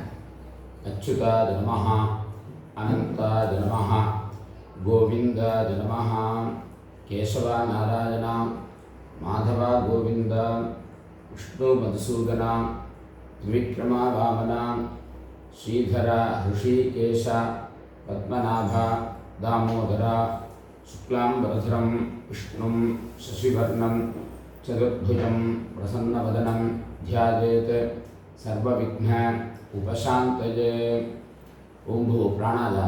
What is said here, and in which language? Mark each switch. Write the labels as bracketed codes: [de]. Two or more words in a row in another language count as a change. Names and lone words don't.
[sa] अच्युताय नमः, अनन्ताय नमः, गोविन्दाय नमः, கேசவா நாராயணா, மாதவா கோவிந்தா, விஷ்ணு மதுசூதனா, விக்ரமா வாமனா, ஸ்ரீதரா ரிஷிகேஷ, பத்மநாபா दामोदरा, शुक्लांबरधरं विष्णुं शशिवर्णं चतुर्भुजं प्रसन्नवदनं ध्यायेत् सर्वविघ्न उपशान्तये। ओं भू प्राणायाम।